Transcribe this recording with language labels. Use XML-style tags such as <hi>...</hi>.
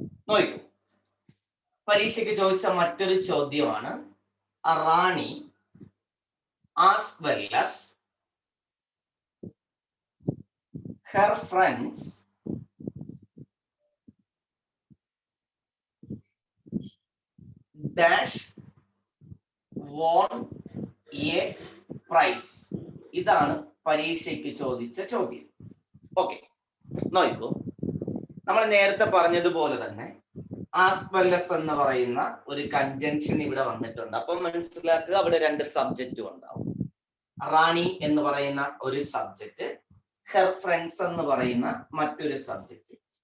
<ml>നോക്കൂ, പരീക്ഷയ്ക്ക് ചോദിച്ച മറ്റൊരു ചോദ്യമാണ്.</ml> <en>Rani as well as her friends dash won a prize.</en> <ml>ഇതാണ് പരീക്ഷയ്ക്ക് ചോദിച്ച ചോദ്യം. ഓക്കെ, നോക്കൂ, നമ്മൾ നേരത്തെ പറഞ്ഞതുപോലെ തന്നെ ആസ് വെൽ as എന്ന് പറയുന്ന ഒരു കൺജങ്ഷൻ ഇവിടെ വന്നിട്ടുണ്ട്. അപ്പം മനസ്സിലാക്കുക, അവിടെ രണ്ട് സബ്ജക്റ്റും ഉണ്ടാവും. റാണി എന്ന് പറയുന്ന ഒരു സബ്ജക്റ്റ്, ഹെർ ഫ്രണ്ട്സ് എന്ന് പറയുന്ന മറ്റൊരു സബ്ജക്റ്റ്.</ml>